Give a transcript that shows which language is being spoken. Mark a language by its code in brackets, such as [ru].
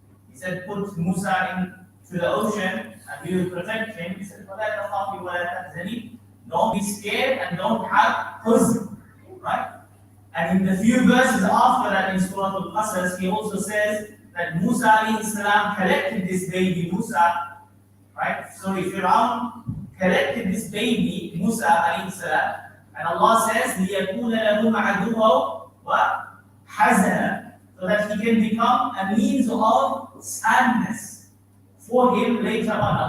[en] He said, put Musa into the ocean and we will protect him. He said, [ar] وَلَا تَخَافِي وَلَا تَحْزَنِي. [en] Don't be scared and don't have huzn, right? And in the few verses after that in Surah Al-Qasas, he also says that Musa alayhi salam collected this baby Musa, right? Sorry, Fir'aun collected this baby Musa alayhi salam, and Allah says, [ar] لِيَكُونَ لَهُمْ عَدُوًا وَحَزَنًا, [en] so that he can become a means of sadness for him later on.